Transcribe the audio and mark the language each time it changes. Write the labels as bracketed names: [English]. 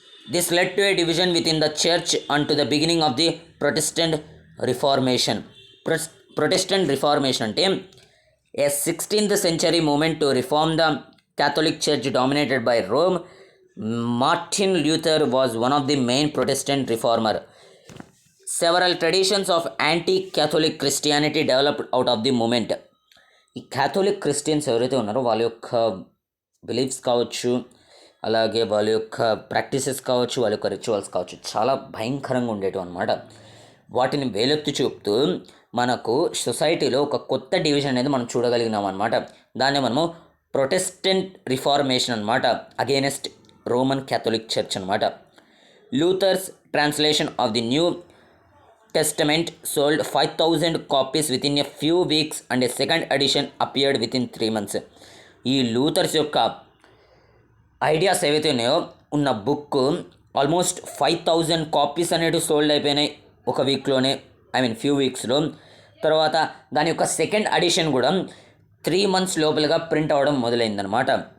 [English] This led to a division within the church and to the beginning of the Protestant reformation. Protestant reformation అంటే a 16th century movement to reform the Catholic church dominated by Rome Martin Luther was one of the main Protestant reformer. Several traditions of anti-Catholic Christianity developed out of the movement. [Telugu] ఈ Catholic Christians ఎవరైతే ఉన్నారో వాళ్ళ యొక్క beliefs కావచ్చు, అలాగే వాళ్ళ యొక్క practices కావచ్చు, వాళ్ళ యొక్క రిచువల్స్ కావచ్చు, చాలా భయంకరంగా ఉండేటివి అనమాట. వాటిని వేలెత్తి చూపుతూ మనకు సొసైటీలో ఒక కొత్త డివిజన్ అనేది మనం చూడగలిగినాం అనమాట. దాన్ని మనము ప్రొటెస్టెంట్ రిఫార్మేషన్ అనమాట, [English] against Roman Catholic church [Telugu] అనమాట. [English] Luther's translation of the new Testament sold 5,000 copies within a few weeks and a second edition appeared within 3 months. [Telugu] ఈ లూథర్స్ యొక్క ఐడియాస్ ఏవైతే ఉన్నాయో ఉన్న బుక్ ఆల్మోస్ట్ 5,000 కాపీస్ అనేవి సోల్డ్ అయిపోయినాయి ఒక వీక్లోనే, ఫ్యూ వీక్స్లో. తర్వాత దాని యొక్క సెకండ్ ఎడిషన్ కూడా 3 months లోపలగా ప్రింట్ అవ్వడం మొదలైందనమాట.